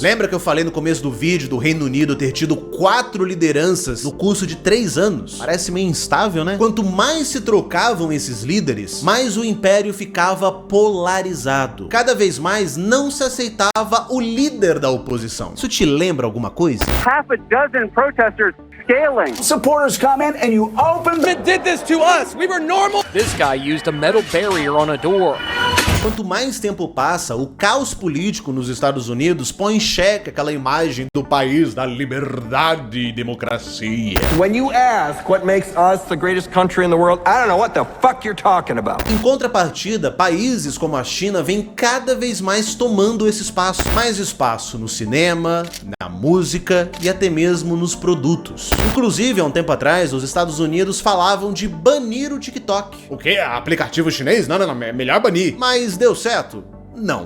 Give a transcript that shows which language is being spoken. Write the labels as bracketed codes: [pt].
[pt] Lembra que eu falei no começo do vídeo do Reino Unido ter tido 4 lideranças no curso de 3 anos? Parece meio instável, né? Quanto mais se trocavam esses líderes, mais o império ficava polarizado. Cada vez mais não se aceitava o líder da oposição. Isso te lembra alguma coisa? [en] half a dozen protesters scaling. Supporters come in and you open the... did this to us. We were normal. This guy used a metal barrier on a door. [pt] Quanto mais tempo passa, o caos político nos Estados Unidos põe em xeque aquela imagem do país da liberdade e democracia. [en] When you ask what makes us the greatest country in the world, I don't know what the fuck you're talking about. [pt] Em contrapartida, países como a China vêm cada vez mais tomando esse espaço. Mais espaço no cinema, na música e até mesmo nos produtos. Inclusive, há um tempo atrás, os Estados Unidos falavam de banir o TikTok. O quê? Aplicativo chinês? Não, é melhor banir. Mas deu certo? Não.